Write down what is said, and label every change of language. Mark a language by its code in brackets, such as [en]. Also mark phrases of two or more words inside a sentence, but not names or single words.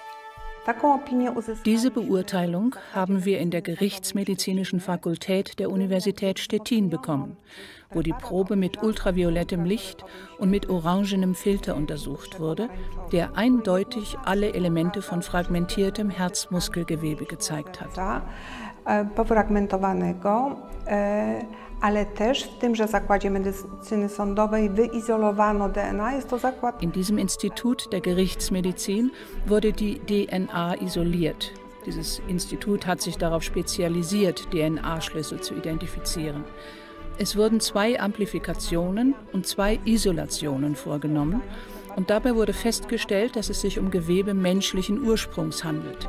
[de] Diese Beurteilung haben wir in der Gerichtsmedizinischen Fakultät der Universität Stettin bekommen, wo die Probe mit ultraviolettem Licht und mit orangenem Filter untersucht wurde, der eindeutig alle Elemente von fragmentiertem Herzmuskelgewebe gezeigt hat. [pl] Ale też w tymże Zakładzie Medycyny Sądowej wyizolowano DNA. Jest to zakład. [de] In diesem Institut der Gerichtsmedizin wurde die DNA isoliert. Dieses Institut hat sich darauf spezialisiert, DNA-Schlüssel zu identifizieren. Es wurden 2 Amplifikationen und 2 Isolationen vorgenommen. Und dabei wurde festgestellt, dass es sich um Gewebe menschlichen Ursprungs handelt.